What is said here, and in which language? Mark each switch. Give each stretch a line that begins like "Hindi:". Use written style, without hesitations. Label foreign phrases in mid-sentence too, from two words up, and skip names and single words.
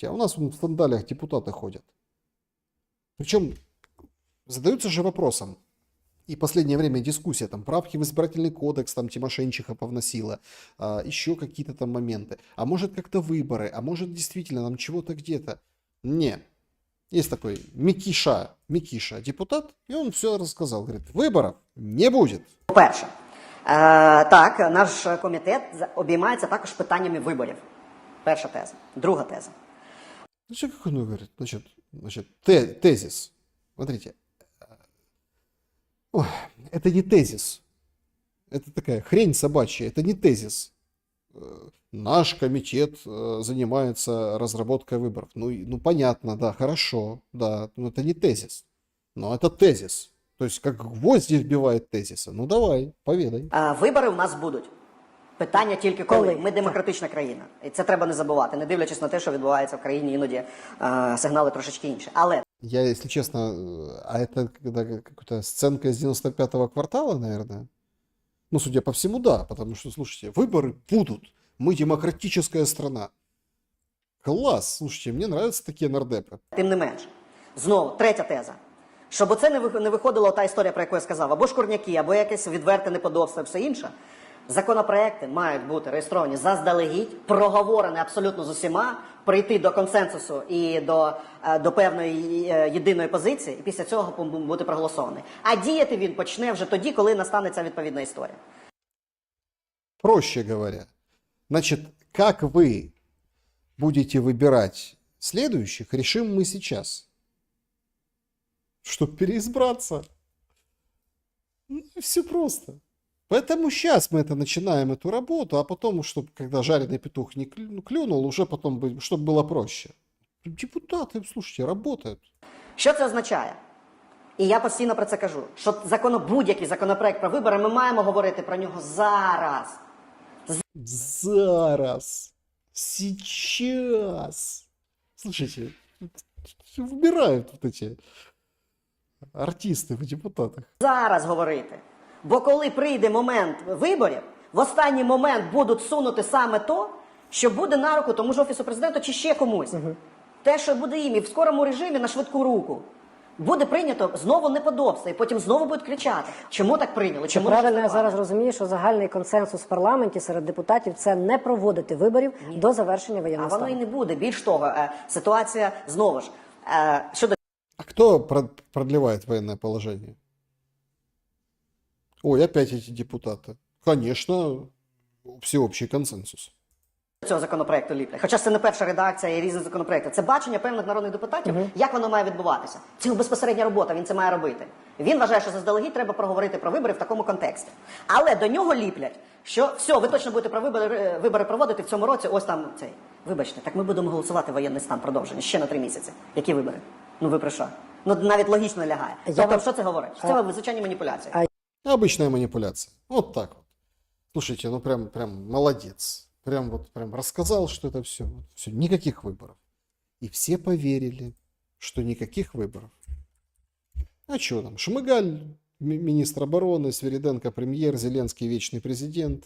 Russian: А у нас в сандалиях депутаты ходят. Причем задаются же вопросом, и в последнее время дискуссия, там правки в избирательный кодекс, там Тимошенчиха повносила, еще какие-то там моменты. А может как-то выборы, а может действительно нам чего-то где-то. Не. Есть такой Микиша, депутат,
Ukrainian: і він все розказав. Говорить, виборів не буде. По-перше, так, наш комітет обіймається також питаннями виборів. Перша теза. Друга теза.
Russian: Значит, как он говорит? Значит, тезис. Смотрите, Ой, это не тезис. Это такая хрень собачья, это не тезис. Наш комитет занимается разработкой выборов. Ну понятно, да, хорошо, да, но это не тезис. Но это тезис. То есть как гвозди вбивает тезиса. Ну давай, поведай.
Ukrainian: Вибори в нас будуть. Питання тільки коли. Ми демократична країна. І це треба не забувати, не дивлячись на те, що відбувається в країні, іноді сигнали трошечки інші. Але
Russian: Я, если честно, а это когда какая-то сценка из 95-го квартала, наверное? Ну, судя по всему, да, потому что, слушайте, выборы будут. Мы демократическая страна. Класс, слушайте, мне нравятся такие нардепы.
Ukrainian: тим не менш, знову, третя теза. Щоб оце не виходила та історія, про яку я сказав, або шкурняки, або якесь відверте неподобство і все інше. Законопроекти мають бути реєстровані заздалегідь, проговорені абсолютно з усіма, прийти до консенсусу і до певної єдиної позиції, і після цього бути проголосований. А діяти він почне вже тоді, коли настане ця відповідна історія.
Russian: Проще говоря, значит, как вы будете выбирать следующих, решим мы сейчас. Чтобы переизбраться. Ну, все просто. Поэтому сейчас мы начинаем эту работу, а потом, чтобы когда жареный петух не клюнул, уже потом, чтобы было проще. Депутаты, слушайте, работают.
Ukrainian: Що це означає? І я постійно про це кажу, що будь-який законопроект про вибори, ми маємо говорити про нього зараз. Зараз.
Russian: Сейчас. Слушайте, выбирают вот эти артисты в депутатах.
Ukrainian: Зараз говорити. Бо коли прийде момент виборів, в останній момент будуть сунути саме то, що буде на руку тому ж Офісу Президента чи ще комусь. Те, що буде їм і в скорому режимі на швидку руку. Буде прийнято знову неподобство, і потім знову будуть кричати. Чому так прийняли? Чому правильно я зараз розумію, що загальний консенсус в парламенті серед депутатів – це не проводити виборів до завершення воєнного стану. А воно і не буде. Більш того, ситуація знову ж. Щодо...
Russian: А кто продлевает военное положение? Ой, опять эти депутаты. Конечно, всеобщий консенсус.
Ukrainian: Цього законопроекту ліплять. Хоча це не перша редакція і різні законопроекти. Це бачення певних народних депутатів, як воно має відбуватися. Це його безпосередня робота, він це має робити. Він вважає, що заздалегідь треба проговорити про вибори в такому контексті. Але до нього ліплять, що все, ви точно будете про вибори проводити в цьому році, ось там цей. Вибачте, так ми будемо голосувати воєнний стан продовження ще на 3 місяці. Які вибори? Ну ви про що? Ну навіть логічно лягає. Тобто, що це говорить? Це звичайні маніпуляції.
Russian: Обычная манипуляция. Вот так вот. Слушайте, ну прям молодец. Прям рассказал, что это все. Все, никаких выборов. И все поверили, что никаких выборов. А что там? Шмыгаль, министр обороны, Свириденко, премьер, Зеленский, вечный президент.